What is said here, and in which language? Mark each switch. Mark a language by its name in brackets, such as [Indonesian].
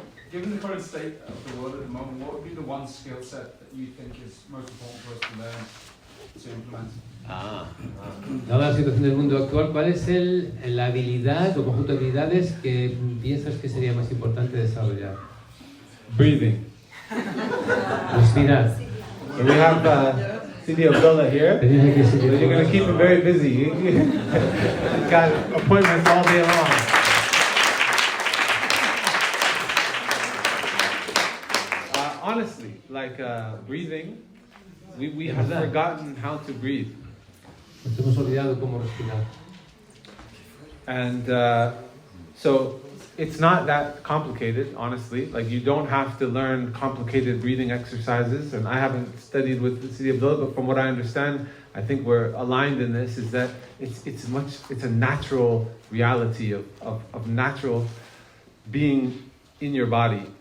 [English] Given the current state of the world at the moment, what would be the one skill set that you think is most important for us to learn to implement? [Spanish] Dada la situación del mundo actual, ¿cuál es la habilidad o conjunto de habilidades que piensas que sería más importante desarrollar? [English] Breathing. [Spanish] Respirar. [English] So we have Sidi Abdallah here. So you're going to keep him very busy. He's got appointments all day long. Honestly, like breathing, we have forgotten how to breathe. [Spanish] Nos hemos olvidado cómo respirar. [English] And so it's not that complicated, honestly. Like, you don't have to learn complicated breathing exercises. And I haven't studied with Sidi Abdullah, but from what I understand, I think we're aligned in this, is that it's a natural reality of natural being in your body.